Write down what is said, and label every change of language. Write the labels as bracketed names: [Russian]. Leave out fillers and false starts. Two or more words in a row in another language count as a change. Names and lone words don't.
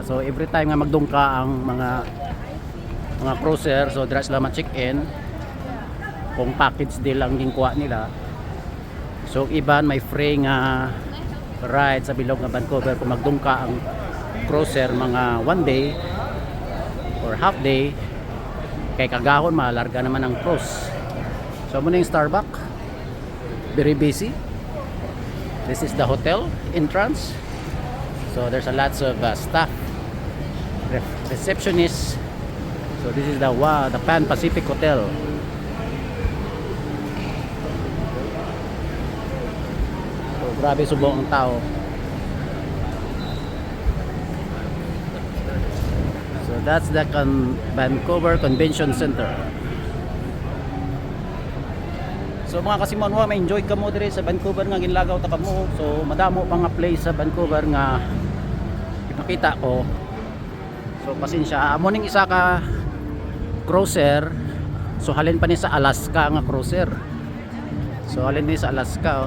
[Hiligaynon] So every time nga magdungka ang mga cruiser, so dira sila ma-check-in. Kung [English] package deal [Hiligaynon] ang ginkuha nila. So iban may free nga ride sa bilog nga Vancouver kung magdungka ang cruiser mga [English] one day or half day. [Hiligaynon] Kay kagahon malarga naman ang cruise. So muna yung Starbucks, [English] very busy. This is the hotel entrance. So there's a lots of staff, receptionists. So this is the Pan Pacific Hotel. [Hiligaynon] So grabe subong ang tao. [English] So that's the Vancouver Convention Center. [Hiligaynon] So mga kasimanwa, may enjoy ka mo dire sa Vancouver nga ginlagaw ta kamo. So madamo pa nga place sa Vancouver nga ipakita ko. So pasensya, amo ning isa ka cruiser. So halin pa ni sa Alaska nga cruiser. So halin ni sa Alaska.